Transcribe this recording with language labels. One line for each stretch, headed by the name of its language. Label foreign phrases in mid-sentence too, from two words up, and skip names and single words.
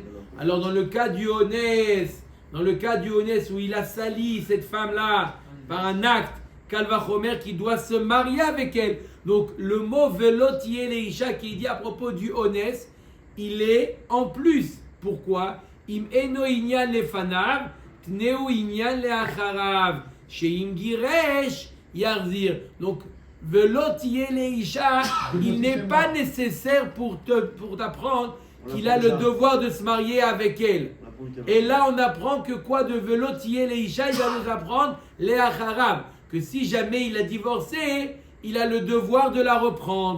French: Alors dans le cas du Honès, où il a sali cette femme-là par un acte, Kalvachomer qui doit se marier avec elle. Donc le mot
Hebrew: ולו תהיה לאשה
French: qui est dit à propos du Honès, il est en plus. Pourquoi?
Hebrew: אם אינו ענין לפניו תנהו ענין לאחריו שאם גירש יחזיר.
French: Donc
Hebrew: ולו תהיה לאשה,
French: il n'est pas nécessaire pour t'apprendre qu'il a le devoir de se marier avec elle. Et là, on apprend que quoi de
Hebrew: ולו תהיה לאשה,
French: il va nous apprendre les acharav, que si jamais il a divorcé, il a le devoir de la reprendre.